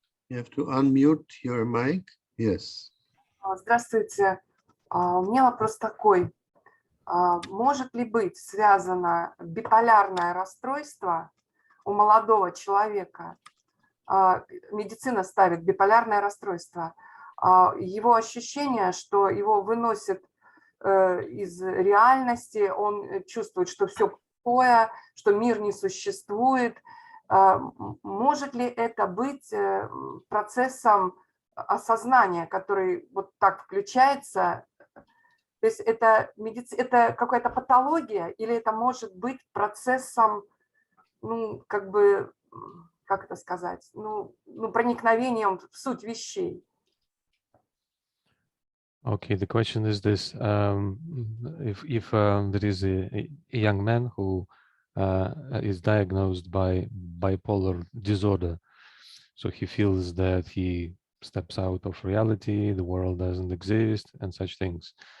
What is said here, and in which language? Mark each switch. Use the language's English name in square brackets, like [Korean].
[English] You have to unmute your mic. Yes. [Russian] Здравствуйте. У меня вопрос такой. Может ли быть связано биполярное расстройство у молодого человека? Медицина ставит биполярное расстройство. Его ощущение, что его выносит из реальности, он чувствует, что все плохое, что мир не существует. Может ли это быть процессом осознания, который вот так включается? То есть это какая-то патология или это может быть процессом, ну, как бы, как это сказать, ну проникновением в суть вещей? [English] Okay, the question is this: if there is a young man who is diagnosed by bipolar disorder, so he feels that he steps out of reality, the world doesn't exist, and such things.